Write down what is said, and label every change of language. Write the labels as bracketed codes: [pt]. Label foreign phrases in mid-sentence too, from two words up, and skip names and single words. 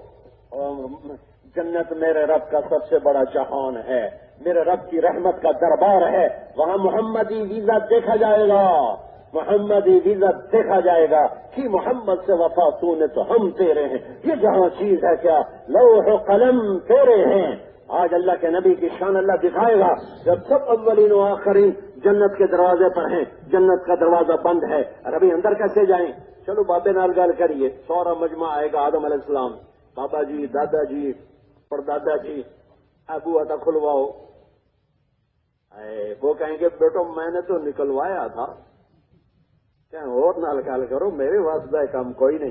[ur] جنت میرے رب کا سب سے بڑا جہان ہے، میرے رب کی رحمت کا دربار ہے، وہاں محمدی ویزا دیکھا جائے گا، محمدی ویزا دیکھا جائے گا کہ محمد سے وفا تو نے تو ہم تیرے ہیں. یہ جہاں چیز ہے کیا لوح و قلم تیرے ہیں. آج اللہ کے نبی کی شان اللہ دکھائے گا جب سب اولین و آخرین جنت کے دروازے پر ہیں، جنت کا دروازہ بند ہے. ابھی اندر کیسے جائیں؟ [pa] چلو بابے نال گل کریے. [ur] سورا مجمع آئے گا، آدم علیہ السلام، بابا جی، دادا جی، پردادا جی، ابو عطا کھلواؤ. وہ کہیں گے بیٹو میں نے تو نکلوایا تھا، کہیں اور [pa] نال گل کرو، [ur] میرے واسطے کام کوئی نہیں.